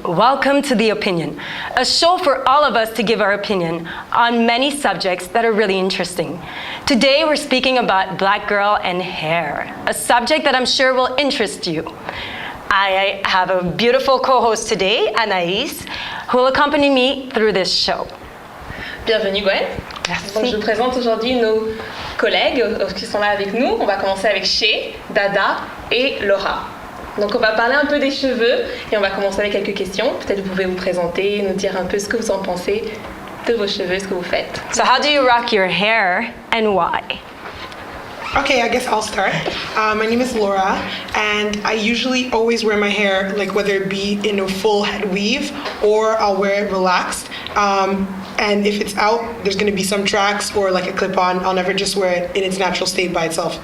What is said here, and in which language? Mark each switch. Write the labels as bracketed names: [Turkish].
[English] Welcome to The Opinion, a show for all of us to give our opinion on many subjects that are really interesting. Today we're speaking about Black girl and hair, a subject that I'm sure will interest you. I have a beautiful co-host today, Anaïs, who will accompany me through this show. [French] Bienvenue Gwen. Merci. Donc, je vous présente aujourd'hui nos collègues qui sont là avec nous. On va commencer avec Shay, Dada et Laura. Donc on va parler un peu des cheveux et on va commencer avec quelques questions. Peut-être vous pouvez vous présenter, nous dire un peu ce que vous en pensez de vos cheveux, ce que vous faites. [English] So how do you rock your hair and why? Okay, I guess I'll start. My name is Laura, and I usually always wear my hair, like whether it be in a full head weave or I'll wear it relaxed. And if it's out, there's going to be some tracks or like a clip-on. I'll never just wear it in its natural state by itself.